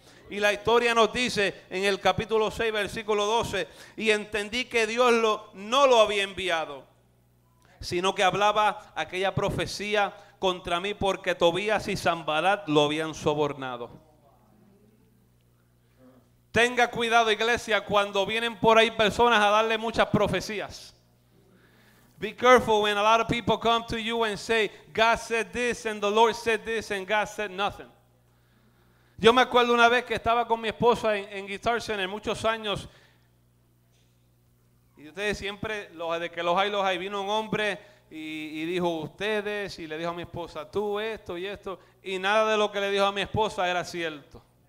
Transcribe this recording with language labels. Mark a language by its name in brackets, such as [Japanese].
[Spanish] Y la historia nos dice en el capítulo 6, versículo 12: y entendí que Dios no lo había enviado, sino que hablaba aquella profecía contra mí, porque Tobías y Sanbalat lo habían sobornado. Tenga cuidado, iglesia, cuando vienen por ahí personas a darle muchas profecías. [English] Be careful when a lot of people come to you and say, God said this and the Lord said this and God said nothing. [Spanish] Yo me acuerdo una vez que estaba con mi esposa en Guitar Center muchos años. Y ustedes siempre, de que los hay, vino un hombre y dijo: ustedes, y le dijo a mi esposa: tú esto y esto. Y nada de lo que le dijo a mi esposa era cierto.